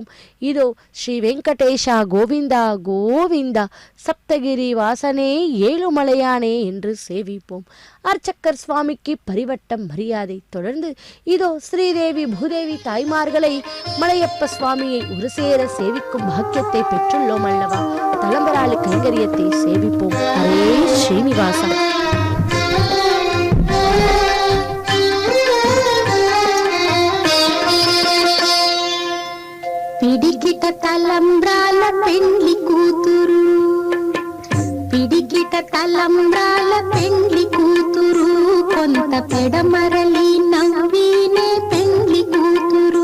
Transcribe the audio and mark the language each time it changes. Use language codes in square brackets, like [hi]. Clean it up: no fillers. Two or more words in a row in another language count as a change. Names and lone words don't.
[ta] இதோ ஸ்ரீ வெங்கடேஷா கோவிந்தா கோவிந்தா சப்தகிரி வாசனே ஏழுமலையானே என்று சேவிப்போம். அர்ச்சக்கர் சுவாமிக்கு பரிவட்டம் மரியாதை. தொடர்ந்து இதோ ஸ்ரீதேவி பூதேவி தாய்மார்களை மலையப்ப சுவாமியை ஒரு சேர சேவிக்கும் பாக்கியத்தை பெற்றுள்ளோம் அல்லவா? தலம்பராளி கைங்கரியத்தை சேவிப்போம். ஹரே ஸ்ரீனிவாசா. [te] పిడికిట తలంబ్రాల పెండ్లి కూతురు, పిడికిట తలంబ్రాల పెండ్లి కూతురు, కొంత పెడమరలి నవ్వినే పెండ్లి కూతురు.